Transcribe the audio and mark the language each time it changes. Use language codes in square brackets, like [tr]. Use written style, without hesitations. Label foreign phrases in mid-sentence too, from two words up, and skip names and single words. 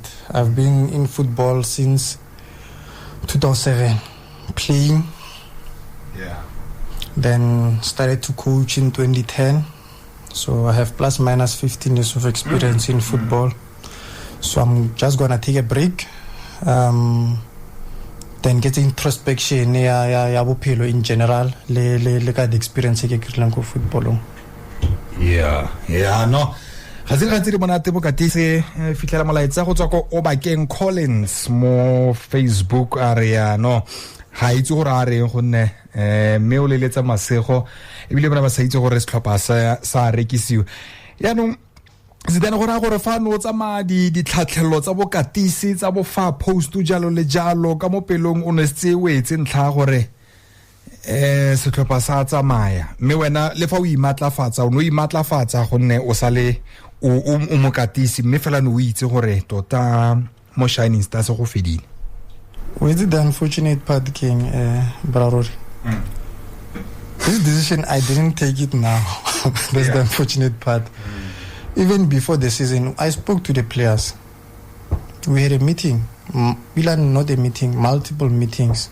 [en] I've been in football since 2007 playing, then started to coach in 2010, so I have plus minus 15 years of experience in football. So I'm just gonna take a break, then get introspection [tn] ya bophelo [en] in general [tn] le ka [en] the experience [tn] ke kry-lang ko footballong. No ga se gantsi di monate bo katise fitlela molaetsa go tswa ko Obakeng Collins mo Facebook a re no ga itse gore a reng gonne mme o leletsa masego ebile bona ba sa itse gore setlhopha sa rekisiwa yaanong Zidane gore fa no tsama ditlhatlhelelo tsa bokatisi tsa bo fa post jalo le jalo ka mo pelong o ne se wetse ntlha gore setlhopha sa tsamaya mme wena le fa o imatlafatsa o no imatlafatsa gonne o sale o mokatisi mme fela no o itse gore tota mo Shining Stars go fedile. [en] With the unfortunate part king Brarori. This decision I didn't take it now. That's the unfortunate part. even before the season, I spoke to the players. We had a meeting, not a meeting, multiple meetings.